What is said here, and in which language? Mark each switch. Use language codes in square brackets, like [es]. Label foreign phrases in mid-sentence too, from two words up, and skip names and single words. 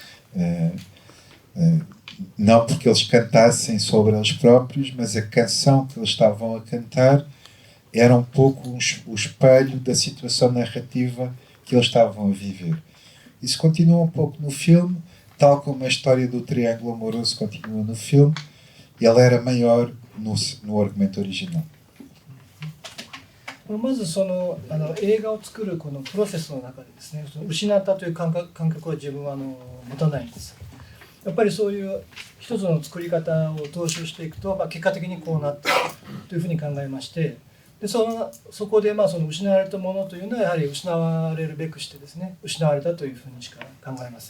[pt] não porque eles cantassem sobre eles próprios, mas a canção que eles estavam a cantar era um pouco o espelho da situação narrativa que eles estavam a viver. Isso continua um pouco no filme, tal como a história do triângulo amoroso continua no filme, e ela era maior no argumento original. [ja] まず映画を作るこのプロセスの中でですね、失ったという感覚は自分は持たないんです。やっぱりそういう一つの作り方を踏襲していくと、結果的にこうなったというふうに考えまして、でそこでその失われたものというのはやはり失われるべくしてですね、失われたというふうにしか考えません。